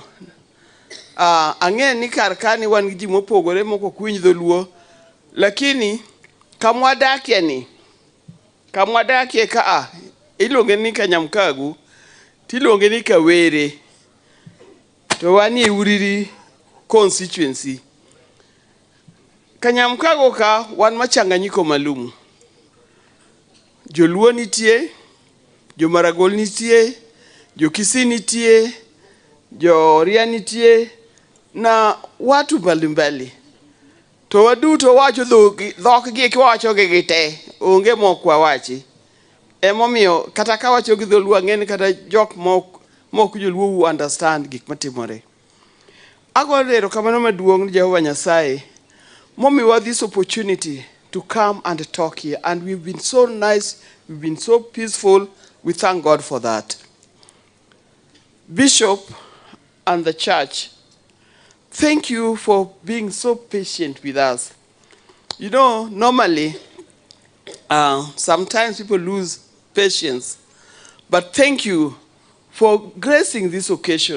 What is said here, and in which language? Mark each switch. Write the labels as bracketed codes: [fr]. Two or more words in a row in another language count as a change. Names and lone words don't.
[luo] Ang'e ni kar ka ni wan gi ji mopogore moko kwiny dholuo, lakini kamwadakie ni, kamwadakie ka iluonge ni Kanyamkagu, tiluonge ni Kawere, to wanie Uriri constituency. Kanyamkago ka wan machanganyiko malum. Joluo nitie, Jomaragol nitie, Jokisii nitie, Joria nitie, [sw] na watu mbalimbali. [luo] To waduto wacho dhok gi kiwacho gi te, onge mok wawachi. Emomiyo kata ka wacho gi dholuo ang'eni kata jok mok joluo understand gik matimore. Agolo erokamano maduong' ni Jehova Nyasaye momiwa [en] this opportunity to come and talk here, and we've been so nice, we've been so peaceful. We thank God for that. Bishop and the church, thank you for being so patient with us. You know, normally, sometimes people lose patience, but thank you for gracing this occasion.